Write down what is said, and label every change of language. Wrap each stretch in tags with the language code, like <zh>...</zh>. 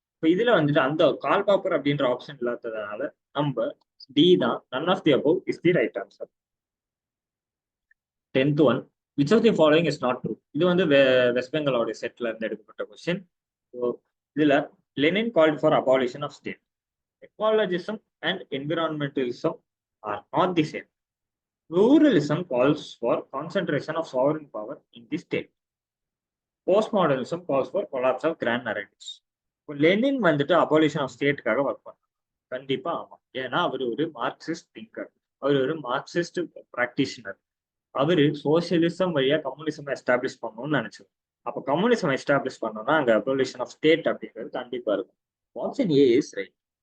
<ta>இப்போ இதுல வந்துட்டு அந்த கால் பாப்பர் அப்படின்ற ஆப்ஷன் இல்லாததுனால நம்ம டி தான் none of the above is the right answer.</ta> <en>10th one, which of the following is not true.</en> <ta>இது வந்து வெஸ்ட் பெங்காலோட செட்ல இருந்து எடுக்கப்பட்ட கொஸ்டின். ஸோ இதுல</ta> <en>Lenin called for abolition of state. Ecologism and environmentalism are not the same. Pluralism calls for concentration of sovereign power in the state. Postmodernism calls for collapse of grand narratives.</en> <ta>இப்போ Lenin வந்துட்டு abolition of ஸ்டேட்டுக்காக work பண்ணார். கண்டிப்பா ஆமா. ஏன்னா அவர் ஒரு Marxist thinker, அவர் ஒரு Marxist practitioner. அவரு socialism வழியா கம்யூனிசம் எஸ்டாப்ளிஷ் பண்ணணும்னு நினைச்சது. அப்ப கம்யூனிசம் எஸ்டாப்ளிஷ் பண்ணோம்னா அங்க அபாலிஷன் ஆஃப் ஸ்டேட் அப்படிங்கிறது கண்டிப்பா இருக்கும். Option A is right.</ta>